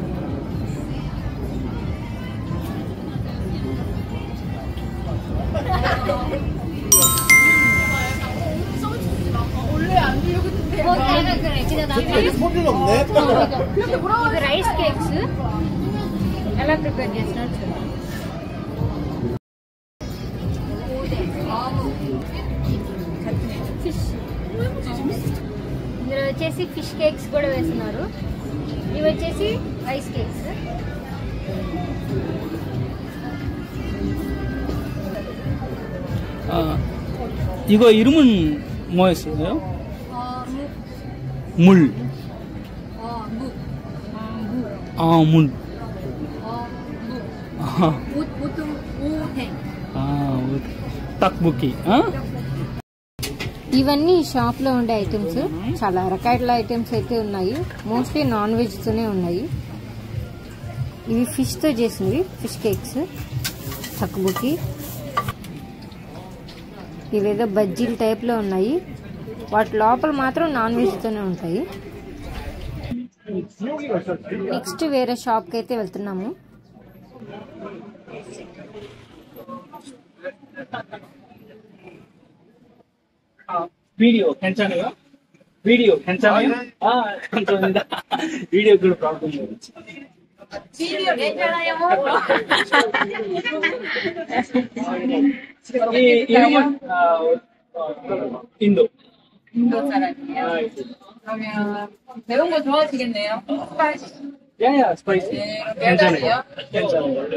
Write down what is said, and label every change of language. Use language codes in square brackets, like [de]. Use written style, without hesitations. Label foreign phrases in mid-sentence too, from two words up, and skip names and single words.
[te] ఇది [en] rice cakes [te] ఎలా ప్రిపేర్ చేస్తున్నారు చూడండి. ఫిష్ ఇందులో వచ్చేసి [en] fish cakes [te] కూడా వేస్తున్నారు. ఇవి వచ్చేసి [en] rice cakes. [ko] 이거 이름은 뭐였어요? 물. 물. 떡볶이. [te] ఇవన్నీ షాప్ లో ఉండే ఐటమ్స్. చాలా రకాల ఐటమ్స్ అయితే ఉన్నాయి. [en] mostly non veg [te] తోనే ఉన్నాయి. ఇవి ఫిష్ తో చేసింది [en] fish cakes, [te] తక్కువకి. ఇవేదో బజ్జీల టైప్ లో ఉన్నాయి. వాటి లోపల మాత్రం [en] non veg [te] తోనే ఉంటాయి. నెక్స్ట్ వేరే షాప్ కి అయితే వెళ్తున్నాము. [ko] వీడియో 괜찮아요? వీడియో 괜찮아요? 감사합니다. [te] వీడియో కూడా ప్రాబ్లం లేదు. [ko] వీడియో 괜찮아요? 이 이름은 인도 사람이에요? 그러면 매운 거 좋아하시겠네요? 스파이시. 야야 스파이시. 네, 괜찮아요. 괜찮아요.